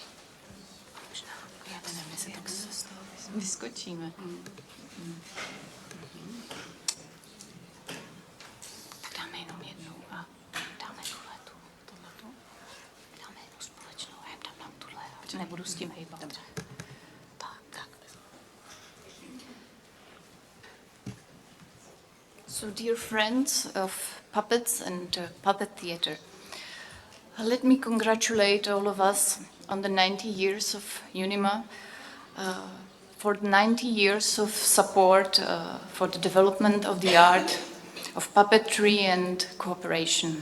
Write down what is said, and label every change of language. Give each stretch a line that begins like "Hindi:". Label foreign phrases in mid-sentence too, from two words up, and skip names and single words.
Czech: Možná, já to nevím, jestli tak z toho vyskočíme. Tak dáme jenom jednu a dáme tuhletu. Dáme jednu společnou a já dám tuhle. Nebudu s tím hejbat. Dobře. Tak.
English: So, dear friends of puppets and puppet theater, let me congratulate all of us on the 90 years of UNIMA, for the 90 years of support for the development of the art of puppetry and cooperation.